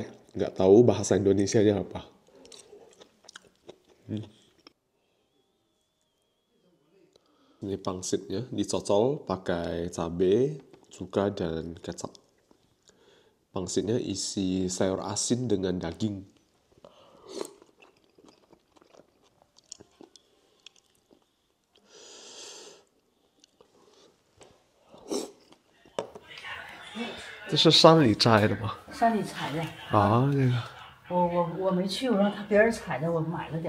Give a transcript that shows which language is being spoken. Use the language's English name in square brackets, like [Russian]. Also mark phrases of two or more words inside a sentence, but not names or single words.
[Indonesian] Nggak tahu bahasa Indonesianya apa. Ini pangsitnya dicocol pakai cabai, cuka, dan kecap. Pangsitnya isi sayur asin dengan daging. [Chinese] 这是山里摘的吗？山里采的。啊，这个。我没去过，让别人采的，我买了点。